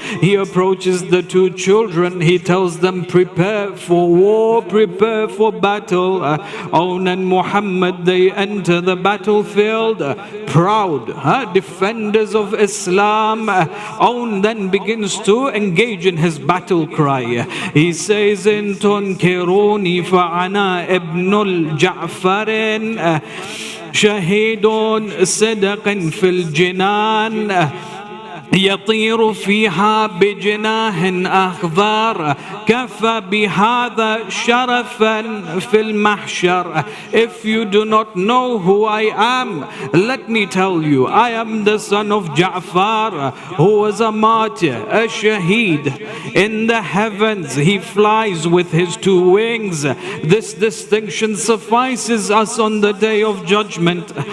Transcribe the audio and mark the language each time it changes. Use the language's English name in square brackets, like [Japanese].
[English] He approaches the two children. He tells them, prepare for war, prepare for battle. Aun and Muhammad, they enter the battlefield proud, defenders of Islam. Aun then begins to engage in his battle cry. He says, [Arabic] in tunkiruni fa'ana ibnul Ja'farin شهيد صدق في الجنان يطير فيها بجناح أخضر كفى بهذا شرفا في المحشر. [English] If you do not know who I am, let me tell you, I am the son of Jaffer, who was a martyr, a shaheed. In the heavens he flies with his two wings. This distinction suffices us on the day of judgment.